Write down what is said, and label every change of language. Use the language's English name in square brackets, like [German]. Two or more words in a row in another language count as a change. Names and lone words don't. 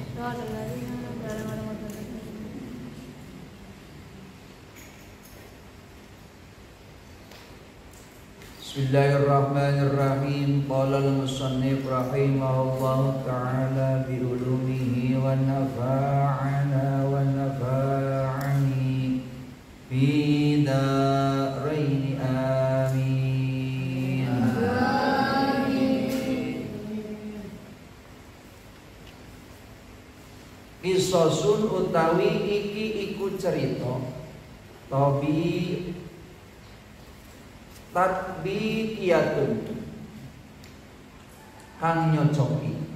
[Arabic] بسم الله الرحمن الرحيم. قال المصنف رحمه الله تعالى بعلومه ونفعنا ونفعني في الدارين آمين. [Javanese] Qisasun utawi iki iku cerita [Arabic] طب تطبيقية [Javanese] kang nyocoki.